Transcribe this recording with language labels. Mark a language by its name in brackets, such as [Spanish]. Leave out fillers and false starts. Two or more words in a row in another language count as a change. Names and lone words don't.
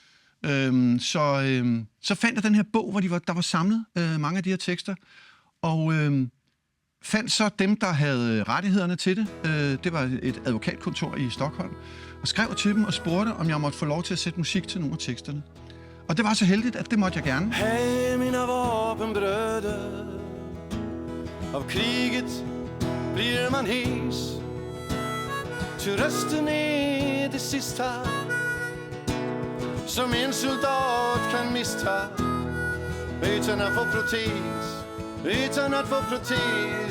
[Danish] Så fandt jeg den her bog, hvor der var samlet mange af de her tekster, og fandt så dem, der havde rettighederne til det. Det var et advokatkontor i Stockholm, og skrev til dem og spurgte, om jeg måtte få lov til at sætte musik til nogle af teksterne. Og det var så heldigt, at det måtte jeg gerne. [Swedish] Hej, mina vapenbröder. Av kriget blir man hes. Ty rösten är det sista som en soldat kan mista. Utan att få protes, utan att få protes.